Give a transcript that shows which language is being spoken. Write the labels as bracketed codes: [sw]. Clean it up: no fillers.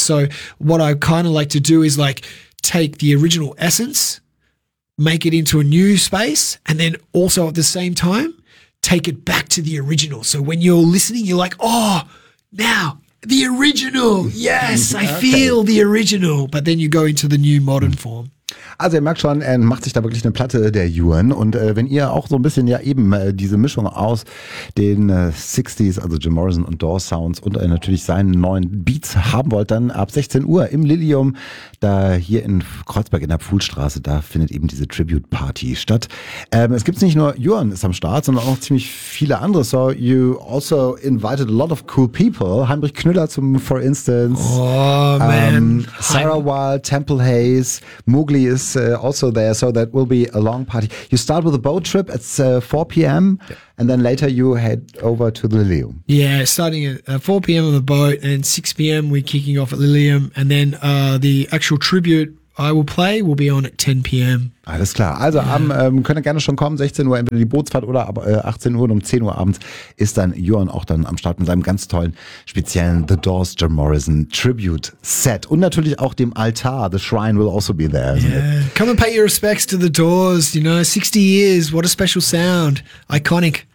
[en] So what I kind of like to do is like take the original essence, make it into a new space, and then also at the same time, take it back to the original. So when you're listening, you're like, oh, now the original. Yes, I feel the original. But then you go into the new modern form. [de] Also ihr merkt schon, er macht sich da wirklich eine Platte, der Yuan. Und wenn ihr auch so ein bisschen ja eben diese Mischung aus den 60s, also Jim Morrison und Doors Sounds und natürlich seinen neuen Beats haben wollt, dann ab 16 Uhr im Lilium, da hier in Kreuzberg in der Pfuhlstraße, da findet eben diese Tribute-Party statt. Es gibt nicht nur Yuan ist am Start, sondern auch ziemlich viele andere. [en] So you also invited a lot of cool people. Heinrich Knüller [de] zum [en] for instance. Oh man. Sarah Wild, Temple Hayes, Mowgli ist also there, so that will be a long party. You start with a boat trip at 4 p.m. Yeah. And then later you head over to the Lilium. Yeah, starting at 4 p.m. on the boat, and 6 p.m. we're kicking off at Lilium, and then the actual tribute I will play will be on at 10 p.m. [de] Alles klar. Also könnt ihr gerne schon kommen, 16 Uhr entweder die Bootsfahrt oder 18 Uhr und um 10 Uhr abends ist dann Yuan auch dann am Start mit seinem ganz tollen speziellen The Doors Jim Morrison Tribute Set. Und natürlich auch dem Altar, [en] The Shrine will also be there. Yeah. Come and pay your respects to The Doors, you know, 60 years, what a special sound, iconic.